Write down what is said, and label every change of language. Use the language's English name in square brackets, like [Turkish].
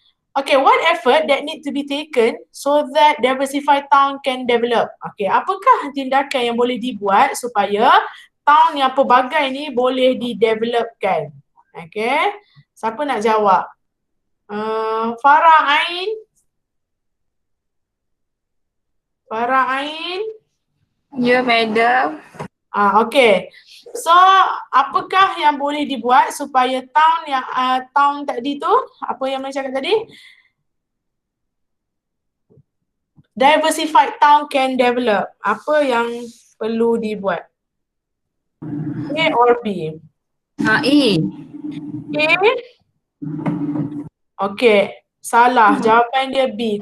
[English] Okay, what effort that need to be taken so that diversified town can develop? [Malay] Okay, apakah tindakan yang boleh dibuat supaya town yang pelbagai ni boleh didevelopkan? Okay, siapa nak jawab? Farah Ain? Farah Ain? Ya, madam. Okay. So, apakah yang boleh dibuat supaya town yang town tadi tu, apa yang saya cakap tadi? [English] Diversified town can develop. [Malay] Apa yang perlu dibuat? A or B? A. A? Okay. Salah. Jawapan dia B.